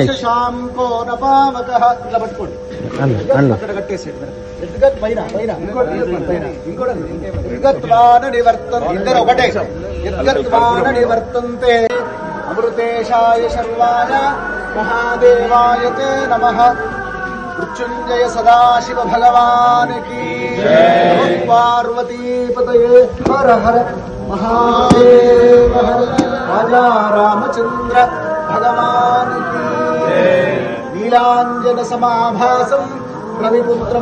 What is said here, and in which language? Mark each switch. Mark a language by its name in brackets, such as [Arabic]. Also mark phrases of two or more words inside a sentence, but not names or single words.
[Sanskrit] శశాంకో నపావకః. [Telugu] ఇట్లా పట్టుకోండి. అక్కడ కట్టేసేయండి. పైన పైన ఇంకోటి నివర్తంతే. ఇద్దరు ఒకటే. [Sanskrit] నివర్తంతే అమృతేశాయ శర్వాయ మహాదేవాయ తే నమః. मृत्युंजय सदाशिव भगवान की नमः पार्वती पतये हर हर महादेव हर राजा रामचंद्र भगवान की नीलांजन समाभासं रविपुत्रं